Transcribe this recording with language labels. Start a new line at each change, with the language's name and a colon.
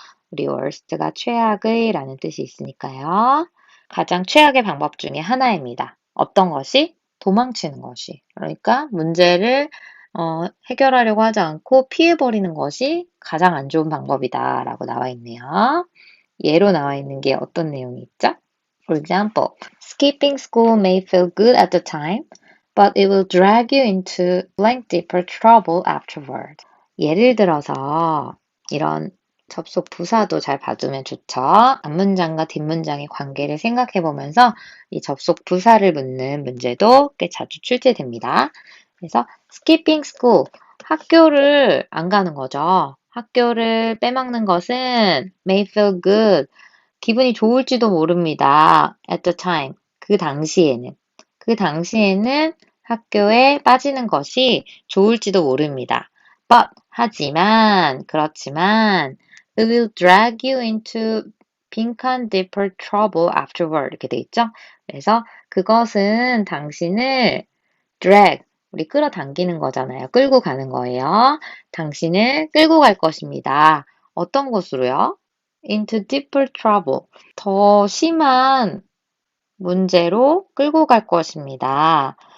Korean: 우리 worst가 최악의 라는 뜻이 있으니까요. 가장 최악의 방법 중에 하나입니다. 어떤 것이? 도망치는 것이. 그러니까 문제를 해결하려고 하지 않고 피해버리는 것이 가장 안 좋은 방법이다 라고 나와 있네요. 예로 나와 있는 게 어떤 내용이 있죠?
English: For example, skipping school may feel good at the time, but it will drag you into blank deeper trouble afterward.
Korean: 예를 들어서 이런 접속 부사도 잘 봐두면 좋죠. 앞문장과 뒷문장의 관계를 생각해 보면서 이 접속 부사를 묻는 문제도 꽤 자주 출제됩니다. 그래서
English: skipping school,
Korean: 학교를 안 가는 거죠. 학교를 빼먹는 것은
English: may feel good,
Korean: 기분이 좋을지도 모릅니다.
English: At the time.
Korean: 그 당시에는. 그 당시에는 학교에 빠지는 것이 좋을지도 모릅니다.
English: But,
Korean: 하지만, 그렇지만,
English: it will drag you into
Korean: 빈칸
English: deeper trouble afterward.
Korean: 이렇게 돼 있죠? 그래서 그것은 당신을 drag, 우리 끌어당기는 거잖아요. 끌고 가는 거예요. 당신을 끌고 갈 것입니다. 어떤 곳으로요?
English: Into deeper trouble.
Korean: 더 심한 문제로 끌고 갈 것입니다.